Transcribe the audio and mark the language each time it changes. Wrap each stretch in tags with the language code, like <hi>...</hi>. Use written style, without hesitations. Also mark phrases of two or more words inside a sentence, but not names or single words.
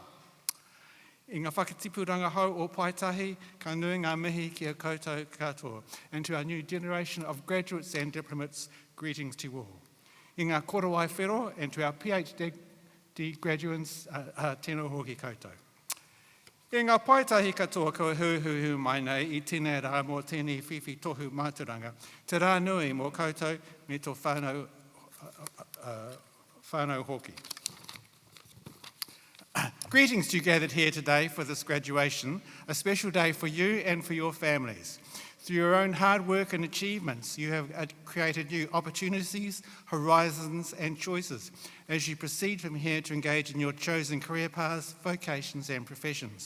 <mi>I ngā whakatipuranga hau o Paitahi, ka nui ngā mihi ki a koutou katoa,</mi> <en>and to our new generation of graduates and diplomats, greetings to you all.</en> <mi>I ngā korowai whero,</mi> <en>and to our PhD graduates,</en> <mi>tēnā hoki koutou. I ngā paitahi katoa kua huhu mai nei I tēnei rā mō tēnei whiwhi tohu māturanga. Te rā nui mō koutou me tō whānau hoki.</mi> <en>Greetings to you gathered here today for this graduation, a special day for you and for your families. Through your own hard work and achievements, you have created new opportunities, horizons, and choices as you proceed from here to engage in your chosen career paths, vocations, and professions.</en>